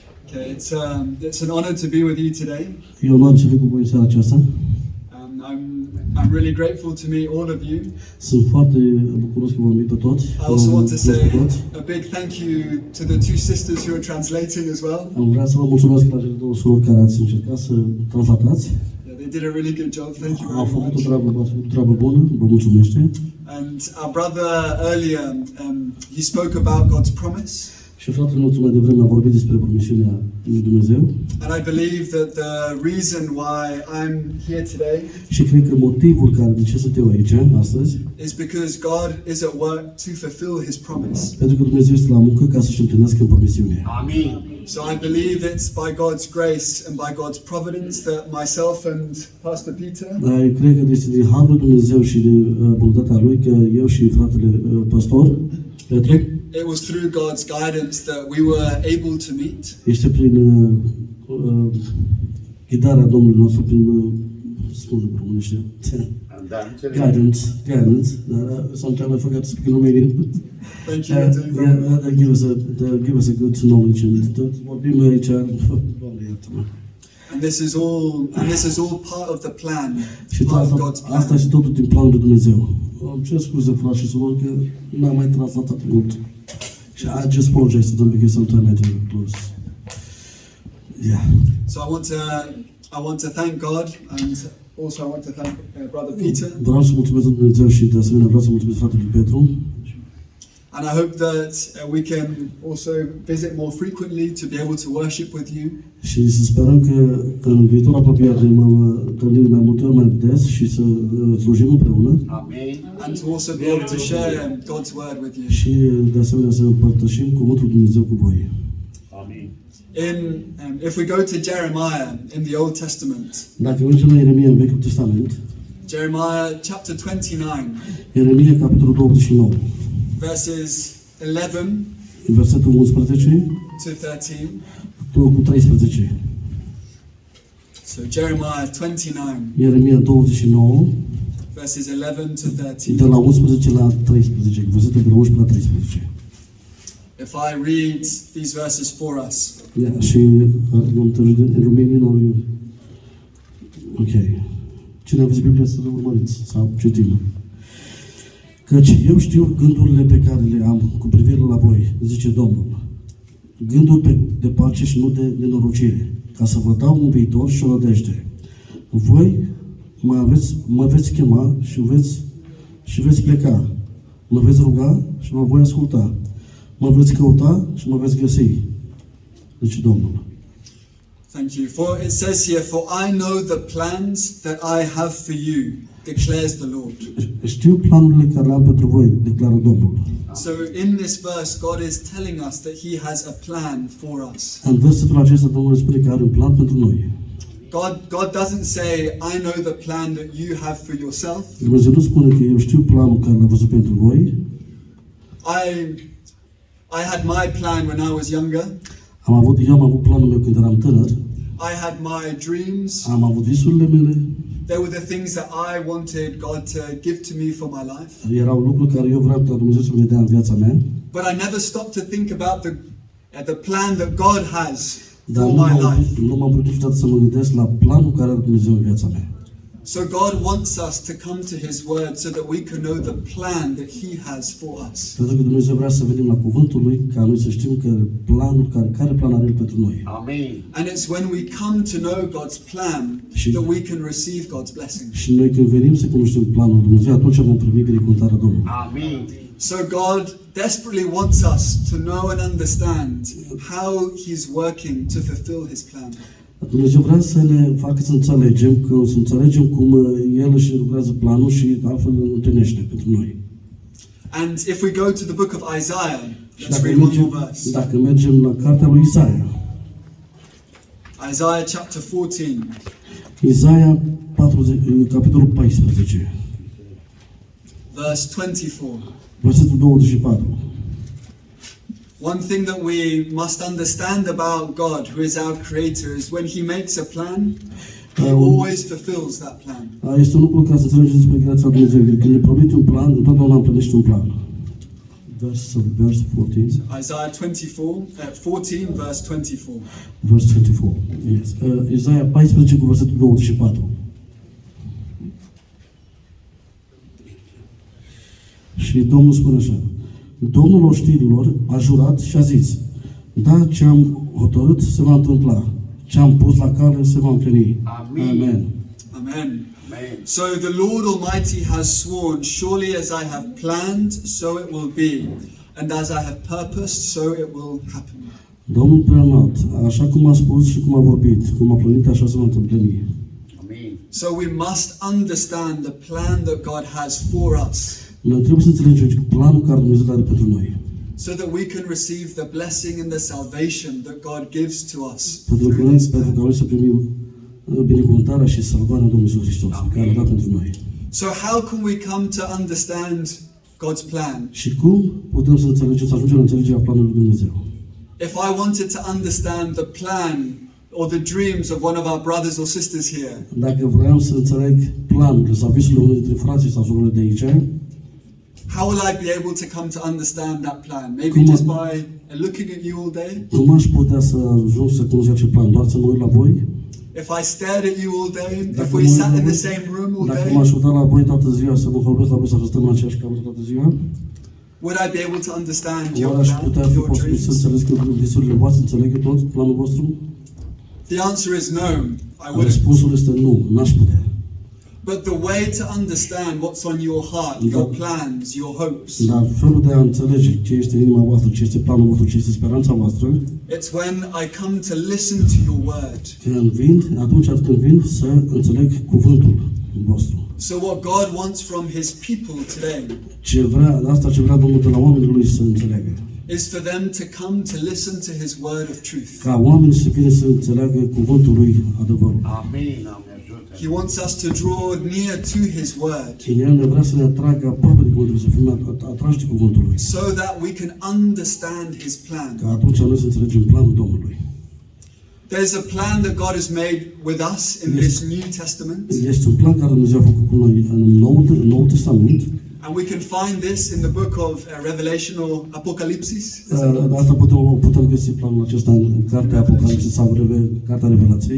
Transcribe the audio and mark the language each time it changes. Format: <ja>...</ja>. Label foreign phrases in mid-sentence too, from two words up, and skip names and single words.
<en>Okay, it's an honor to be with you today.</en> <ro>E o onoare să fiu cu voi în seara aceasta.</ro> <en>I'm really grateful to meet all of you.</en> <ro>Sunt foarte bucuros că v-am pe toți.</ro> <en>I also want to say a big thank you to the two sisters who are translating as well.</en> <ro>Vreau să vă mulțumesc la cele două surori care ați încercat să translatați.</ro> <en>Yeah, they did a really good job. Thank you</en> <ro>Au</ro> <en>very</en> <ro>făcut</ro> <en>much.</en> <ro>o treabă bună. Vă mulțumește.</ro> <en>And our brother earlier, he spoke about God's promise.</en> <ro>Și fratele nostru mai devreme a vorbit despre promisiunea lui Dumnezeu.</ro> <en>And I believe that the reason why I'm here today</en> <ro>Și cred că motivul de ce sunt eu aici astăzi</ro> <en>is because God is at work to fulfill His promise.</en> <ro>pentru că Dumnezeu este la muncă ca să-și împlinească promisiunea.</ro> <en>Amen. So I believe it's by God's grace and by God's providence that myself and Pastor Peter</en> <ro>Eu cred că este din harul Dumnezeu și de bunătatea lui că eu și fratele pastor Petru,</ro> <en>it was through God's guidance that we were able to meet.</en> <ro>Este prin ghidarea Domnului nostru, prin spune românește.</ro> <en>Guidance. Sometimes I forget to speak in Romanian. Thank you. They give us a good knowledge and</en> <ro>vorbim noi aici.</ro> <en>And this is all part of the plan,</en> <ro>Și</ro> <en>part of God's plan.</en> <ro>asta și totul din planul lui Dumnezeu. Îmi cer scuze, frate și surori, că n-am mai translatat mult.</ro> <en>Și I just apologize to them because sometimes I do lose. Yeah. So I want to thank God, and also I want to thank Brother Peter.</en> <ro>Vreau să mulțumesc lui Dumnezeu și de asemenea vreau să mulțumesc fratelui Petru.</ro> <en>And I hope that we can also visit more frequently to be able to worship with you.</en> <ro>Și să sperăm că în viitor apropiat ne vom întâlni mai multe ori mai des și să slujim împreună.</ro> <en>Amen. And to also be able to share God's word with you.</en> <ro>Și de asemenea să împărtășim cuvântul lui Dumnezeu cu voi.</ro> <en>Amen. If we go to Jeremiah in the Old Testament.</en> <ro>Dacă mergem la Ieremia în Vechiul Testament.</ro> <en>Jeremiah chapter 29.</en> <ro>Ieremia capitolul 29.</ro> <en>Verses 11</en> <ro>versetul 11</ro> <en>to 13.</en> <ro>Cu 13.</ro> <en>So Jeremiah 29.</en> <ro>Ieremia 29.</ro> <en>Verses 11 to 13.</en> <ro>De la 11 la 13, versetul de la 11 la 13.</ro> <en>If I read these verses for us. Yeah,</en> <ro>și vom traduce în</ro> <en>Romanian or you? Okay.</en> <ro>Cine aveți Biblia să urmăriți sau citim? Căci eu știu gândurile pe care le am cu privire la voi, zice Domnul. Gânduri de pace și nu de nenorocire, ca să vă dau un viitor și o nădejde. Voi mă veți chema și veți pleca. Mă veți ruga și mă voi asculta. Mă veți căuta și mă veți găsi, zice Domnul.</ro> <en>Thank you. For it says here, for I know the plans that I have for you, declares the Lord.</en> <ro>Știu planurile care le am pentru voi, declară Domnul.</ro> <en>So in this verse, God is telling us that He has a plan for us.</en> <ro>În versetul acesta Domnul spune că are un plan pentru noi.</ro> <en>God doesn't say, I know the plan that you have for yourself.</en> <ro>Dumnezeu nu spune că eu știu planul care l-a văzut pentru voi.</ro> <en>I had my plan when I was younger.</en> <ro>Eu am avut planul meu când eram tânăr.</ro> <en>I had my dreams.</en> <ro>Am avut visurile mele.</ro> <en>They were the things that I wanted God to give to me for my life.</en> <ro>Erau lucruri care eu vreau ca Dumnezeu să le dea în viața mea.</ro> <en>But I never stopped to think about the plan that God has for my life.</en> <ro>Nu m-am putut niciodată să mă gândesc la planul care are Dumnezeu în viața mea.</ro> <en>So God wants us to come to His Word so that we can know the plan that He has for us.</en> <ro>Pentru că Dumnezeu vrea să venim la cuvântul lui ca noi să știm că planul care plan are El pentru noi.</ro> <en>Amen. And it's when we come to know God's plan that we can receive God's blessing.</en> <ro>Și noi când venim să cunoaștem planul lui Dumnezeu, atunci vom primi binecuvântarea Domnului.</ro> <en>Amen. So God desperately wants us to know and understand how He's working to fulfill His plan.</en> <ro>Dumnezeu vrea să ne facă să înțelegem cum El își lucrează planul și altfel îl întâlnește pentru noi.</ro> <en>And if we go to the book of Isaiah, let's read one more verse.</en> <ro>Dacă mergem la cartea lui Isaia.</ro> <en>Isaiah chapter 14.</en> <ro>Isaia capitolul 14.</ro> <en>Verse 24.</en> <ro>Versetul 24.</ro> <en>One thing that we must understand about God, who is our creator, is when He makes a plan, He always fulfills that plan.</en> <ro>Este un lucru ca să înțelegeți despre creația lui Dumnezeu. Când ne promite un plan, întotdeauna împlinește un plan.</ro> <en>Verse 14. Isaiah 14, 14 verse 24. Verse 24. Yes.</en> <ro>Isaia 14 cu versetul 24. Și Domnul spune așa: Domnul oștirilor a jurat și a zis: da, ce am hotărât se va întâmpla, ce am pus la cale se va împlini. Amen. Amen. Amen. Amen.</ro> <en>So the Lord Almighty has sworn, surely as I have planned, so it will be, and as I have purposed, so it will happen.</en> <ro>Domnul preanalt, așa cum a spus și cum a vorbit, cum a plănit, așa se va întâmplini.</ro> <en>Amen. So we must understand the plan that God has for us,</en> <ro>Noi trebuie să înțelegem planul care Dumnezeu are pentru noi.</ro> <en>so that we can receive the blessing and the salvation that God gives to us</en> <ro>Pentru</ro> <en>through</en> <ro>că</ro> <en>this</en> <ro>pentru</ro> <en>plan.</en> <ro>că noi să primim binecuvântarea și salvarea Domnului Iisus Hristos, pe care l-a dat pentru noi.</ro> <en>So how can we come to understand God's plan?</en> <ro>Și cum putem să înțelegem, să ajungem la înțelegerea planului lui Dumnezeu?</ro> <en>If I wanted to understand the plan or the dreams of one of our brothers or sisters here,</en> <ro>Dacă vreau să înțeleg planurile sau visurile unui dintre frații sau surorile de aici,</ro> <en>how will I be able to come to understand that plan? Maybe just by looking at you all day?</en> <ro>cum aș putea să ajung să cunosc acel plan? Doar să mă uit la voi?</ro> <en>If I stared at you all day? If</en> <ro>Dacă</ro> <en>we</en> <ro>mă uit</ro> <en>sat</en> <ro>la</ro> <en>in the</en> <ro>voi-</ro> <en>same room all</en> <ro>Dacă</ro> <en>day?</en> <ro>m-aș uita la voi toată ziua, să mă hălbesc la voi sau să stăm în aceeași cameră toată ziua,</ro> <en>Would I be able to understand</en> <ro>oare</ro> <en>your</en> <ro>aș</ro> <en>plan,</en> <ro>putea fi</ro> <en>your</en> <ro>posibil să</ro> <en>dreams?</en> <ro>înțeleg că visurile voastre, înțeleg tot planul vostru?</ro> <en>The answer is no, I wouldn't.</en> <ro>Răspunsul este nu, n-aș putea.</ro> <en>But the way to understand what's on your heart, your plans, your hopes,</en> <ro>Dar felul de a înțelege ce este inima voastră, ce este planul vostru, ce este speranța voastră,</ro> <en>it's when I come to listen to your word.</en> <ro>atunci când vin să înțeleg cuvântul vostru.</ro> <en>So what God wants from His people today</en> <ro>Ce vrea Domnul de la oamenii Lui să înțeleagă.</ro> <en>is for them to come to listen to His word of truth.</en> <ro>Ca oamenii să vină să înțeleagă cuvântul Lui adevărul. Amen. Doamne ajută.</ro> <en>He wants us to draw near to His word</en> <ro>El ne vrea să ne atragă aproape de cuvântul Lui, să fim atrași de cuvântul Lui.</ro> <en>so that we can understand His plan.</en> <ro>Ca atunci noi să înțelegem planul Domnului.</ro> <en>There's a plan that God has made with us in this New Testament,</en> <ro>Este un plan care Dumnezeu a făcut cu noi în Noul Testament.</ro> <en>and we can find this in the book of Revelation or Apocalypsis.</en> <ro>Asta putem găsi planul acesta în Cartea Apocalipsei sau Cartea Revelației.</ro>